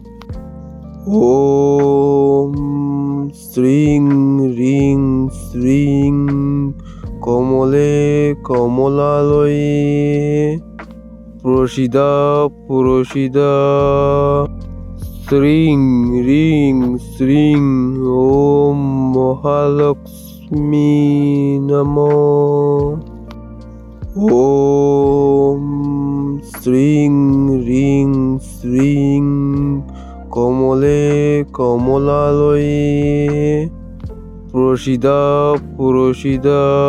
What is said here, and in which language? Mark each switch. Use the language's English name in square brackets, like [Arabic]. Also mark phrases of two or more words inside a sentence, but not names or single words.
[Sanskrit] ॐ श्रीं रिं श्रीं कमले कमलालये प्रसीद प्रसीद। श्रीं रिं श्रीं ॐ महालक्ष्मी नमः। ॐ श्रीं ह्रीं श्रीं कमले कमलालये प्रसीद प्रसीद।